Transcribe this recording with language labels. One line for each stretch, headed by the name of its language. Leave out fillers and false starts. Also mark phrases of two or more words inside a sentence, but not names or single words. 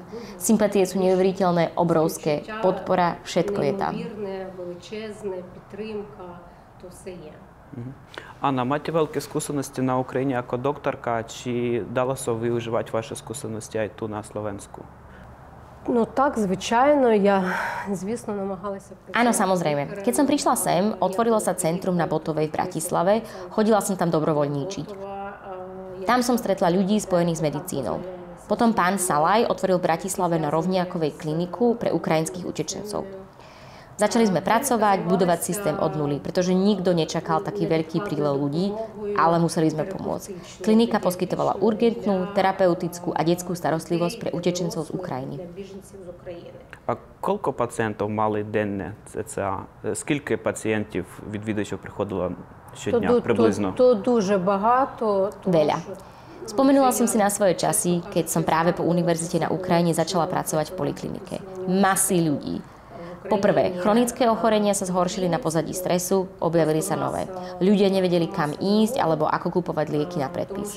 Slovak: Sympatie sú neuveriteľné, obrovské. Podpora, všetko je tam. Anna, máte veľké skúsenosti na Ukrajine ako doktorka, či dalo sa využívať vaše skúsenosti aj tu na Slovensku? No tak,
Ukrainian: звичайно, я, звісно, намагалася працювати.
Slovak: Áno, samozrejme. Keď som prišla sem, otvorilo sa centrum na Botovej v Bratislave, chodila som tam dobrovoľníčiť. Tam som stretla ľudí spojených s medicínou. Potom pán Salaj otvoril v Bratislave na Rovniakovej kliniku pre ukrajinských utečencov. Začali sme pracovať, budovať systém od nuly, pretože nikto nečakal taký veľký prílev ľudí, ale museli sme pomôcť. Klinika poskytovala urgentnú, terapeutickú a detskú starostlivosť pre utečencov z Ukrajiny.
Ukrainian: А скільки пацієнтів мали денно ЦЦА? Скільки пацієнтів відвідувачів приходило щодня приблизно? То дуже багато.
Slovak: Veľa. Spomenula som si na svoje časy, keď som práve po univerzite na Ukrajine začala pracovať v poliklinike. Masy ľudí. Poprvé, chronické ochorenia sa zhoršili na pozadí stresu, objavili sa nové. Ľudia nevedeli, kam ísť alebo ako kupovať lieky na predpis.